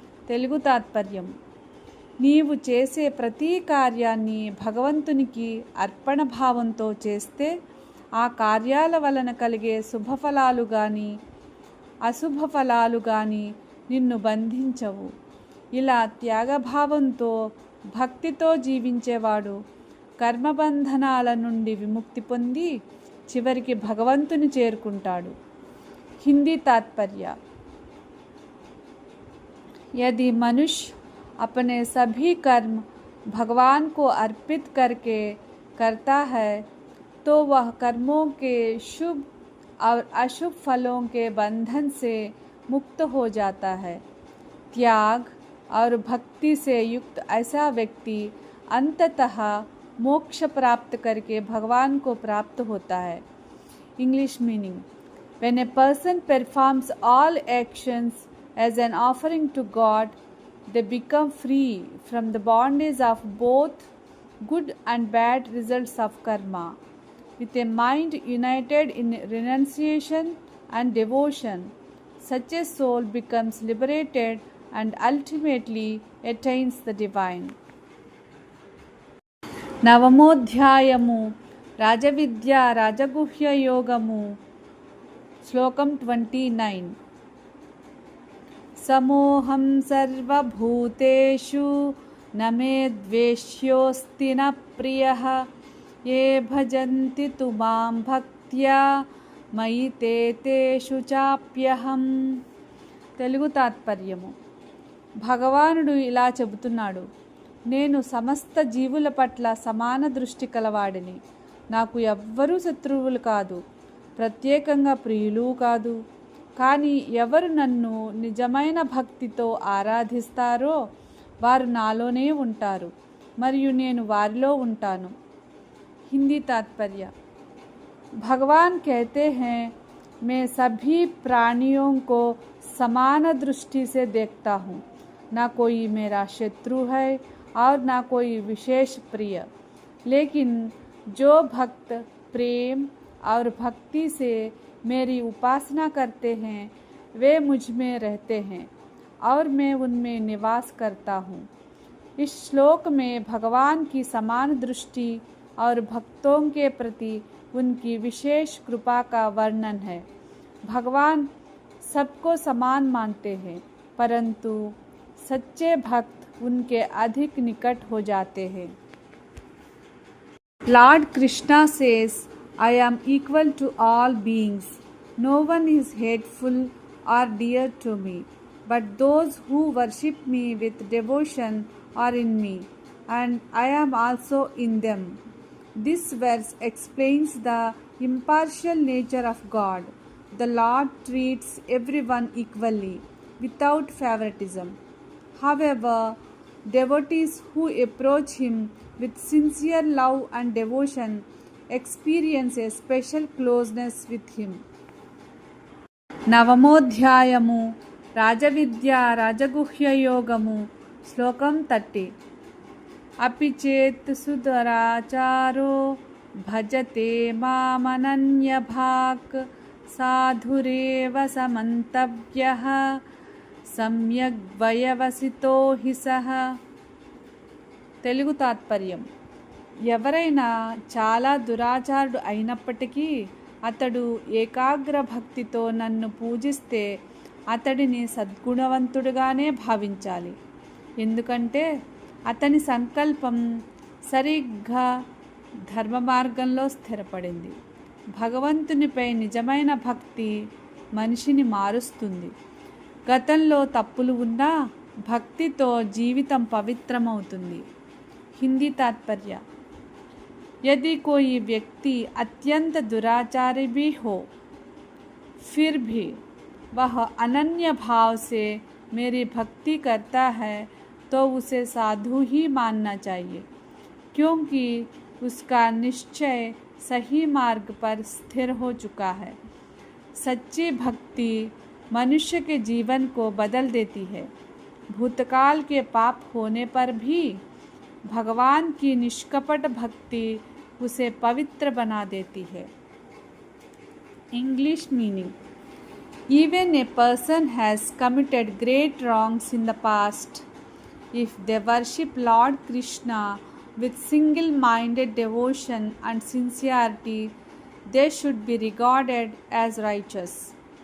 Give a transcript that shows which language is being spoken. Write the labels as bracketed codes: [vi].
[te] తెలుగు తాత్పర్యం: నీవు చేసే ప్రతి కార్యాన్ని భగవంతునికి అర్పణ భావంతో చేస్తే ఆ కార్యాల వలన కలిగే శుభఫలాలు కానీ అశుభఫలాలు కానీ నిన్ను బంధించవు. ఇలా త్యాగభావంతో భక్తితో జీవించేవాడు కర్మబంధనాల నుండి విముక్తి పొంది చివరికి భగవంతుని చేరుకుంటాడు. హిందీ తాత్పర్య: [hi] यदि मनुष्य अपने सभी कर्म भगवान को अर्पित करके करता है तो वह कर्मों के शुभ और अशुभ फलों के बंधन से मुक्त हो जाता है. त्याग और भक्ति से युक्त ऐसा व्यक्ति अंततः मोक्ष प्राप्त करके भगवान को प्राप्त होता है. English meaning: [en] When a person performs all actions as an offering to God, they become free from the bondage of both good and bad results of karma. With a mind united in renunciation and devotion, such a soul becomes liberated and ultimately attains the divine. [te] నవమోధ్యాయము రాజవిద్యా రాజగుహ్యయోగము శ్లోకం 29. [sa] సమోహం సర్వభూతేషు న మే ద్వేష్యోస్తి న ప్రియః ఏ భజంతి తు మాం భక్త్యా మయి తే తేషు చాప్యహం. [te] తెలుగు తాత్పర్యము: భగవానుడు ఇలా చెబుతున్నాడు, నేను సమస్త జీవుల పట్ల సమాన దృష్టి కలవాడిని. నాకు ఎవ్వరూ శత్రువులు కాదు, ప్రత్యేకంగా ప్రియులు కాదు. కానీ ఎవరు నన్ను నిజమైన భక్తితో ఆరాధిస్తారో వారు నాలోనే ఉంటారు మరియు నేను వారిలో ఉంటాను. [hi] हिंदी तात्पर्य: भगवान कहते हैं, मैं सभी प्राणियों को समान दृष्टि से देखता हूँ. ना कोई मेरा शत्रु है और ना कोई विशेष प्रिय. लेकिन जो भक्त प्रेम और भक्ति से मेरी उपासना करते हैं वे मुझ में रहते हैं और मैं उनमें निवास करता हूँ. इस श्लोक में भगवान की समान दृष्टि और भक्तों के प्रति उनकी विशेष कृपा का वर्णन है. भगवान सबको समान मानते हैं परंतु सच्चे भक्त उनके अधिक निकट हो जाते हैं. [en] Lord Krishna says, I am equal to all beings. No one is hateful or dear to me, but those who worship me with devotion are in me, and I am also in them. This verse explains the impartial nature of God. The Lord treats everyone equally, without favoritism. However, devotees who approach Him with sincere love and devotion experience a special closeness with Him. [te] నవమోధ్యాయము రాజవిద్యా రాజగుహ్యయోగము శ్లోకం 30. [sa] अपि चेत् सुदराचारो भजते मामनन्यभाक् साधुरेव समन्तव्यः सम्यग् वयवसितो हि सः. [te] తెలుగు తాత్పర్యం: ఎవరైనా చాలా దురాచారుడు అయినప్పటికీ అతడు ఏకాగ్ర భక్తితో నన్ను పూజిస్తే అతడిని సద్గుణవంతుడుగానే భావించాలి. ఎందుకంటే అతని సంకల్పం సరిగ్గా ధర్మ మార్గంలో స్థిరపడింది. భగవంతునిపై నిజమైన భక్తి మనిషిని మారుస్తుంది. గతంలో తప్పులు ఉన్నా భక్తితో జీవితం పవిత్రమవుతుంది. హిందీ తాత్పర్య: [hi] यदि कोई व्यक्ति अत्यंत दुराचारी भी हो फिर भी वह अनन्य भाव से मेरी भक्ति करता है तो उसे साधु ही मानना चाहिए, क्योंकि उसका निश्चय सही मार्ग पर स्थिर हो चुका है। सच्ची भक्ति मनुष्य के जीवन को बदल देती है। भूतकाल के पाप होने पर भी भगवान की निष्कपट भक्ति उसे पवित्र बना देती है। English meaning: [en] Even a person has committed great wrongs in the past. If they worship Lord Krishna with single-minded devotion and sincerity, they should be regarded as righteous.